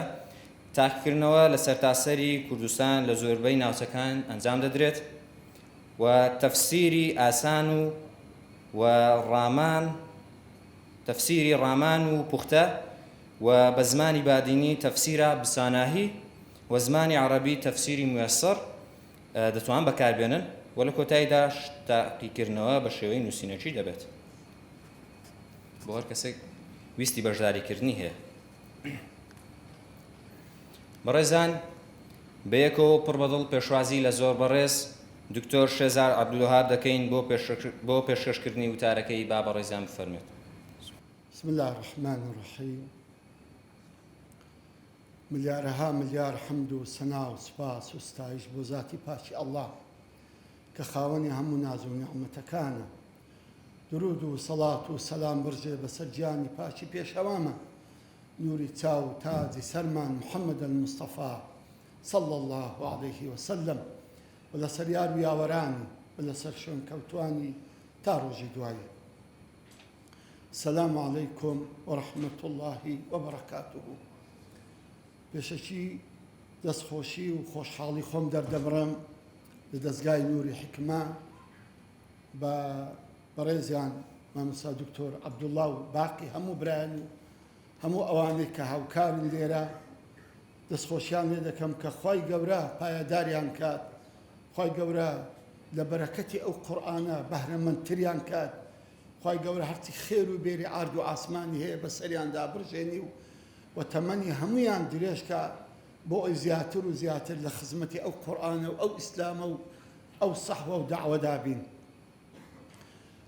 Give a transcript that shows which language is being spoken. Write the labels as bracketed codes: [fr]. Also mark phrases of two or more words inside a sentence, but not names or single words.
[ckb] تاقیکردنەوە لە سەرتاسەری کوردستان لە زۆربەی ناوچەکان ئەنجام دەدرێت و تەفسیری ئاسان و ڕامان تەفسیری ڕامان و پوختە و بە زمانی بادینی تەفسیرە بساناهی و زمانی عەرەبی تەفسیری مویەسەر دەتوان بەکاربێنن و لە کۆتاییدا تاقیکردنەوە بە شێوەی نووسینەکی دەبێت بۆ هەر کەسێک ویستی بەشداریکردنی هەیە. بەڕێزان بەیەکەوە پڕ بەدڵ پێشوازی لە زۆر بەڕێز دکتۆر شێزار عەبدولوهاب دەکەین بۆ پێشکەشکردنی وتارەکەی با بەڕێزان بفەرمێت. [ar] بسم الله الرحمن الرحيم. [ckb] ملیارها ملیار حمد و سنا و سپاس و ستایش بۆ ذاتی پاکی الله کە خاوەنی هەموو ناز و نیعمەتەکانە. درود و سەڵات و سەلام برژێ بەسەر گیانی پاکی پێشەوامە نوری چاو و تاجی سەرمان محەممەد المستەفا [ar] صلى الله عليه وسلم [ckb] و لەسەر یار و یاوەرانی و لەسەر شوێن کەوتوانی تا ڕۆژی دوایی. [ar] السلام عليكم ورحمة الله وبركاته. [ckb] پێشەکی دەستخۆشی و خۆشحاڵی خۆم دەردەبڕم لە دەستگای نوری حکمە بە بەڕێزیان مامۆستا دکتۆر عەبدوڵڵا و باقی هەموو برایان و هەموو ئەوانەی کە هاوکارن لێرە دەستخۆشیان لێ دەکەم کە خی گەورە پایەداریان کات، خی گەورە لە بەرەکەتی ئەو قورئانە بەهرەمەندتریان کات، خی گەورە هەرچی خێر و بێری ئارد و ئاسمانی هەیە بەسەریاندا بڕژێنی و تەمەنی هەمویان درێژکە بۆ ئەوی زیاتر و زیاتر لە خزمەتی ئەو قورئانە و ئەو ئیسلامە و ئەو سەحوە و دەعوەدا بین.